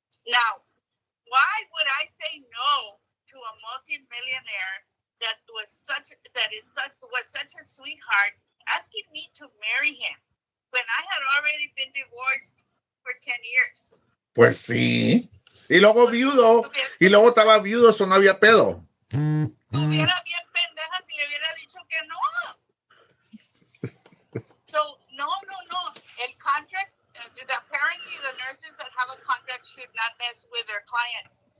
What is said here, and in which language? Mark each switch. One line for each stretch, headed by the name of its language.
English: Now, why would I say no to a multimillionaire that was such a sweetheart asking me to marry him when I had already been divorced for 10 years?
Spanish: Pues sí. Y luego viudo. Y luego estaba viudo, eso no había pedo. Estuviera bien pendeja si le hubiera dicho que no.
English: So, no. El contract, apparently the nurses that have a contract should not mess with their clients.